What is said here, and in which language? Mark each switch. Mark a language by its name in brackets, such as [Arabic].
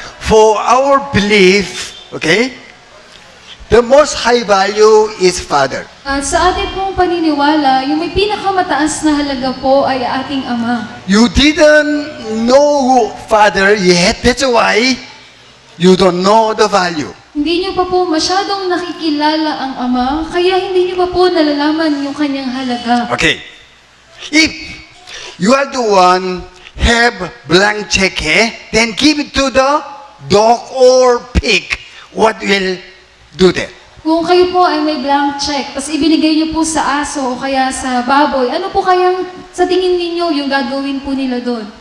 [English] for our belief, okay? The most high value is Father. [Filipino] At sa ating pong paniniwala, yung may pinakamataas na halaga po ay ating Ama. [English] You didn't know Father yet, that's why you don't know the value. [Filipino] Hindi niyo pa po masyadong nakikilala ang Ama, kaya hindi niyo pa po nalalaman yung kanyang halaga. [English] Okay. If you are the one have blank check, then give it to the dog or pig. What will do that? [Filipino] Kung kayo po ay may blank check, tapos ibinigay niyo po sa aso o kaya sa baboy, ano po kayang sa tingin ninyo yung gagawin po nila doon?